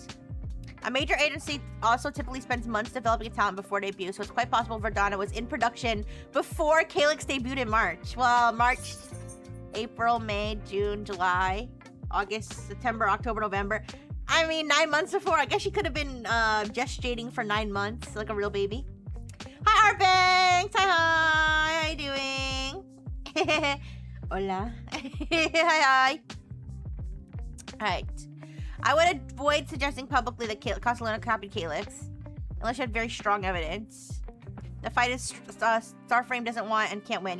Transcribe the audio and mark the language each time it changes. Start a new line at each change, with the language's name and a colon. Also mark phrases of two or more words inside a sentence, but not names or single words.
English: A major agency also typically spends months developing a talent before debut, so it's quite possible Verdana was in production before Calyx debuted in March. Well, March, April, May, June, July, August, September, October, November. I mean, 9 months before. I guess she could have been gestating for 9 months, like a real baby. Hi, Arbanks! Hi, how you doing? Hola. Hi. Alright. I would avoid suggesting publicly that Castellano copied Calyx, unless you had very strong evidence. The fight is Starframe doesn't want and can't win.